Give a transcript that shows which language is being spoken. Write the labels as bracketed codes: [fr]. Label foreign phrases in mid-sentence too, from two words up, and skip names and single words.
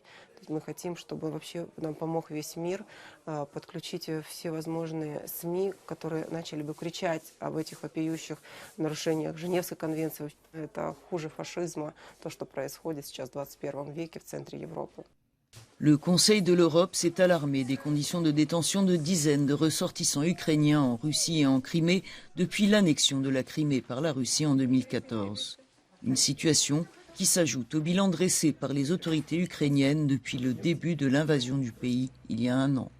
[ru] То есть мы хотим, чтобы вообще нам помог весь мир подключить все возможные СМИ, которые начали бы кричать об этих вопиющих нарушениях Женевской конвенции. Это хуже фашизма, то, что происходит сейчас в 21 веке в центре Европы. [fr] Le Conseil de l'Europe s'est alarmé des conditions de détention de dizaines de ressortissants ukrainiens en Russie et en Crimée depuis l'annexion de la Crimée par la Russie en 2014. Une situation qui s'ajoute au bilan dressé par les autorités ukrainiennes depuis le début de l'invasion du pays il y a un an.